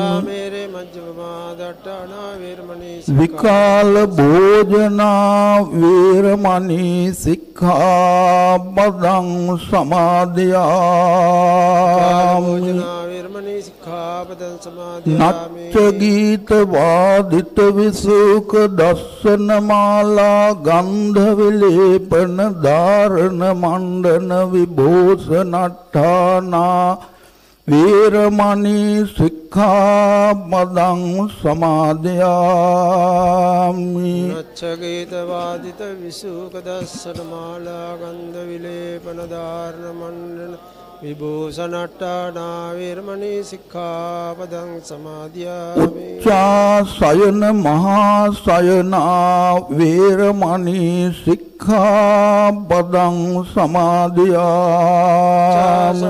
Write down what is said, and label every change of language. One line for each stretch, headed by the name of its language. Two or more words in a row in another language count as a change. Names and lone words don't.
Pali: සාමේරේ මජ්ජපමා දට්ඨානා වේරමණී විකාල භෝජනා වේරමණී සික්ඛාපදං සමාදියාමි වේරමණී සික්ඛාපදං සමාදියාමි නච්ච ගීත වාදිත විසුක දස්සන මාලා ගන්ධ විලේපන ධාරණ මණ්ඩන විභූෂණට්ඨානා වේරමණී සික්ඛාපදං සමාදියාමි නච්ච ගීත වාදිත විසුක දස්සන මාලා ගන්ධ විලේපන ධාරණ මණ්ඩන විභූෂණට්ඨානා වේරමණී සික්ඛාපදං සමාදියාමි උච්චාසයන මහා සයනා වේරමණී සික්ඛාපදං සමාදියාමි